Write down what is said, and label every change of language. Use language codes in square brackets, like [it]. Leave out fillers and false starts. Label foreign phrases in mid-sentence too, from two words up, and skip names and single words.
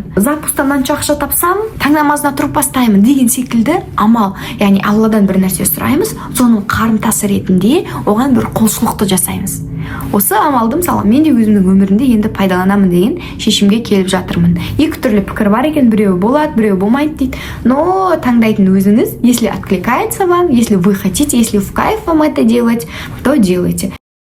[kk] Запустан анша ақша тапсам, таң намазына тұрып бастаймын деген секілді амал. Яғни Алладан бір нәрсе сұраймыз, соның қарымтасы ретінде оған бір құлшылықты жасаймыз. Осы амалды мысалы мен де өзімнің өмірімде енді пайдаланамын деген шешімге келіп жатырмын. Екі түрлі пікір бар екен, біреуі болады, біреуі болмайды дейді. Но таңдайтын өзіңіз, [ru] если откликается вам, если вы хотите, если в кайф вам это делать, то делайте.